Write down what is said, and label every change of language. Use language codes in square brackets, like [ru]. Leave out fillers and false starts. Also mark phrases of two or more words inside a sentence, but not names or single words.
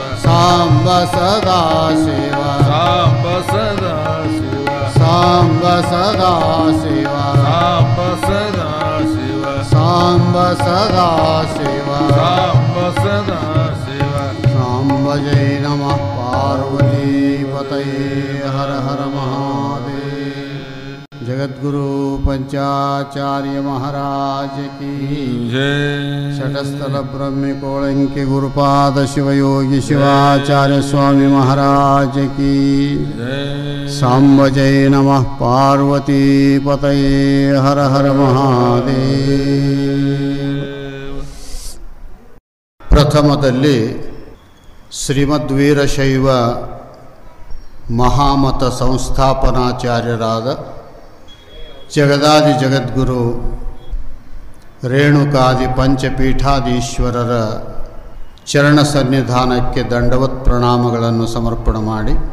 [sa] ಸಾಂಬ ಸದಾ ಶಿವ ಸಾಂಬ ಸದಾ ಶಿವ ಸಾಂಬ ಸದಾ ಶಿವ ಸಾಂಬ ಸದಾ ಶಿವ ಸಾಂಬ ಸದಾ ಶಿವ ಸಾಂಬ ಸದಾ ಶಿವ ಸಾಂಬ ಜೈ ನಮಃ ಪಾರ್ವತೀಪತಯೇ ಹರ ಹರ ಮಹಾದೇವ ಜಗದ್ಗುರು [hi] पंचाचार्य महाराज की जय शटस्थल ब्रह्म कोळंकी गुरुपाद शिवयोगी शिवाचार्य स्वामी महाराज की जय [sa] सांब जय नमः पार्वती पतये हर हर महादेव [kn] ಪ್ರಥಮದಲ್ಲಿ ಶ್ರೀಮದ್ವೀರಶೈವ ಮಹಾಮತ ಸಂಸ್ಥಾಪನಾಚಾರ್ಯರಾದ ಜಗದಾದಿ ಜಗದ್ಗುರು ರೇಣುಕಾದಿ ಪಂಚಪೀಠಾಧೀಶ್ವರರ ಚರಣ ಸನ್ನಿಧಾನಕ್ಕೆ ದಂಡವತ್ ಪ್ರಣಾಮಗಳನ್ನು ಸಮರ್ಪಣೆ ಮಾಡಿ